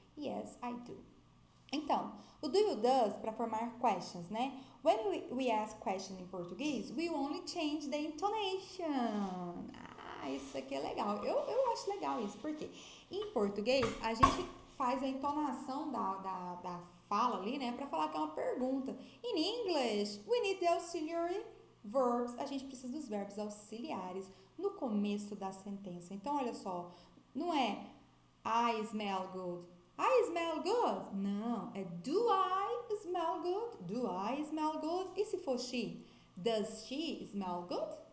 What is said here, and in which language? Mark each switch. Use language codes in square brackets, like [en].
[en] Yes, I do. [pt] Então, o do you does para formar questions, né? [en] When we ask question [pt] em português, [en] we only change the intonation. [pt] Isso aqui é legal. Eu acho legal isso, porque em português a gente faz a entonação da fala ali, né? Para falar que é uma pergunta. [en] In English, we need the auxiliary verbs. [pt] A gente precisa dos verbos auxiliares no começo da sentença. Então, olha só, não é [en] I smell good. I smell good. [pt] Não, é [en] do I smell good? Do I smell good? [pt] E se for [en] she? Does she smell good?